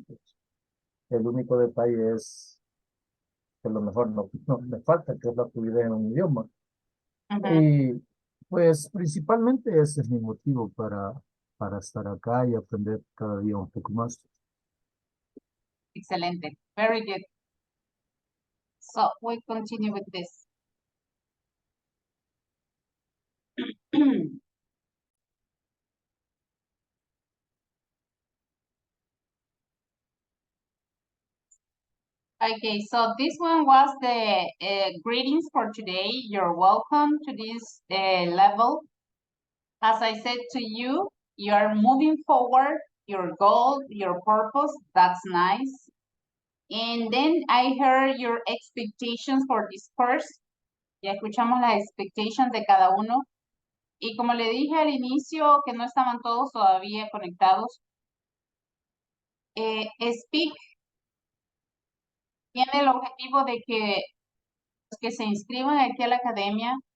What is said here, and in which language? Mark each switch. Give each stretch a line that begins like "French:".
Spanish: Pues, el único detalle es que a lo mejor no me falta, que es la fluidez en un idioma. Y pues principalmente ese es mi motivo para estar acá y aprender cada día un poco más. Excelente.
English: Very good. So we continue with this. Okay, so this one was the greetings for today. You're welcome to this level. As I said to you, you're moving forward, your goal, your purpose, that's nice. And then I heard your expectations for this course.
Spanish: Ya escuchamos las expectations de cada uno. Y como le dije al inicio, que no estaban todos todavía conectados, Speak tiene el objetivo de que los que se inscriban aquí a la academia